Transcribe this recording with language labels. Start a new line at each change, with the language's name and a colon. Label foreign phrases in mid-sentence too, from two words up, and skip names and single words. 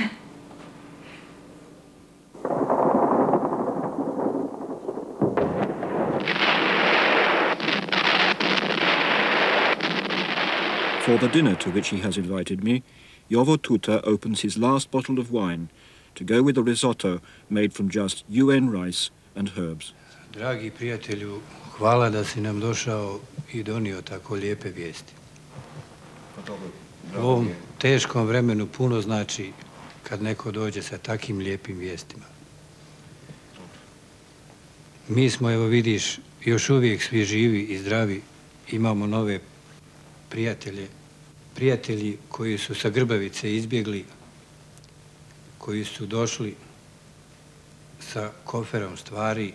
English: For the dinner to which he has invited me, Jovo Tuta opens his last bottle of wine to go with a risotto made from just UN rice and herbs.
Bosnian: Dragi prijatelju, hvala da si nam došao I donio tako lijepe vijesti. U ovom teškom vremenu puno znači kad neko dođe sa takim lijepim vijestima. Mi smo, evo vidiš, još uvijek svi živi I zdravi, imamo nove prijatelji koji su sa Grbavice izbjegli, koji su došli sa koferom stvari.